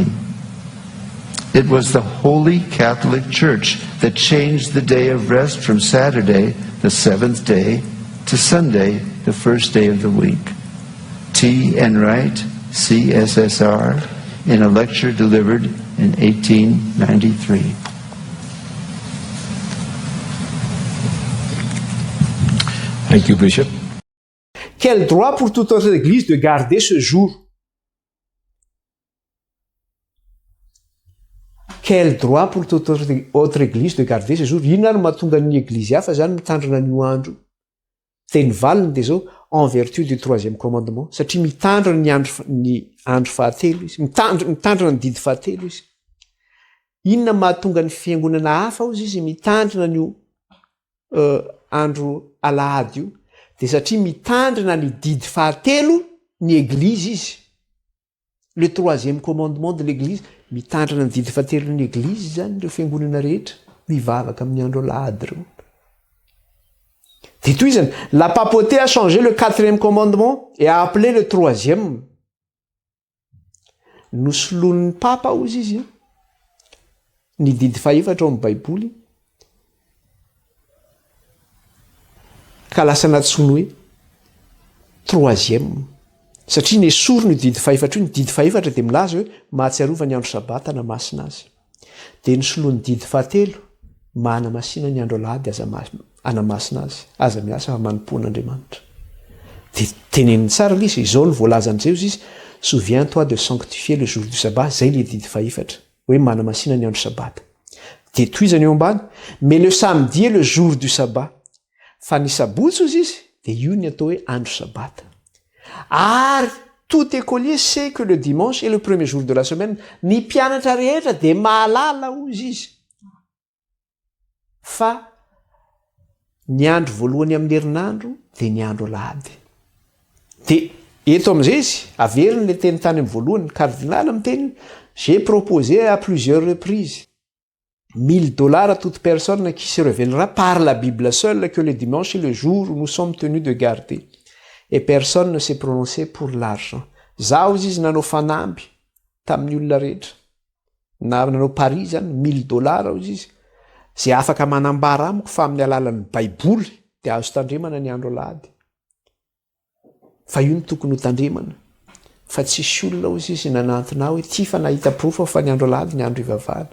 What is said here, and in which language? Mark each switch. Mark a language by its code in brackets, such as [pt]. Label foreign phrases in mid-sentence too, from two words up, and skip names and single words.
[en] It was the Holy Catholic Church that changed the day of rest from Saturday, the seventh day, to Sunday, the first day of the week. T. Enright, CSSR, in a lecture delivered in 1893. Thank you, Bishop. [fr] Quel droit pour toute autre église de garder ce jour? Quel droit pour toute autre église de garder ce jour? [mg] Inona no mahatonga ny église hafa zany mitandrina an'io andro? Teny valiny dia zao, [fr] en vertu du troisième commandement, [mg] satria mitandrina ny andro fahatelo izy, mitandrina ny didy fahatelo izy. Inona mahatonga ny fiangonana hafa ozy izy mitandrina an'io andro alahady io? Dia satria mitandrina ny didy fahatelo ny église izy. [fr] Le troisième commandement de l'église, [mg] mitandrina ny didy fahatelo ny église zany ireo fiangonana rehetra, mivavaka amin'ny andro alahady reo. Dia toy izany, [fr] la papauté a changé le quatrième commandement et a appelé le troisième. [mg] Nosoloan'ny papa ozy izy ny didy faefatra ao amin'ny baiboly, ka lasa natsoiny hoe troisième, satria nesorony didy faefatra io. Ny didy faefatra dia milaza hoe mahatsiarova ny andro sabata na masina azy. Dia nosoloan'ny didy fahatelo, mana masina ny andro alahady anamasina azy, aza miasa fa manompon'Andriamanitra. Dia teneniny tsara izy, izao ny voalazan'izay izy, [fr] souviens-toi de sanctifier le jour du sabbat, [mg] zay le didy faefatra, hoe mana masina ny andro sabata. Dia toy izany eo ambany, [fr] mais le samedi est le jour du sabbat. [mg] Fa ny sabotsy ozy izy, dia io ny atao hoe andro sabata. [fr] Ary tout écolier sait que le dimanche est le premier jour de la semaine. [mg] Ny mpianatra rehetra dia mahalala ozy izy fa ny andro voalohany amin'ny herinandro dia ny andro alahady. Dia eto amin'izay izy averiny le teny tany amin'ny voalohany, cardinal miteny, [fr] j'ai proposé à plusieurs reprises $1000 à toute personne qui se révélera par la Bible seule que le dimanche est le jour où nous sommes tenus de garder. Et personne ne s'est prononcé pour l'argent. [mg] Zaho izy nanao fanamby tamin'ny olona rehetra, na nanao pari zany $1000 ozy izy, zay afaka manambara amiko fa amin'ny alalan'ny baiboly dia azo tandremana ny andro alahady. Fa io ny tokony ho tandremana, fa tsisy olona ozy izy nanantona hoe ty fa nahita proof fa ny andro alahady ny andro ivavahana.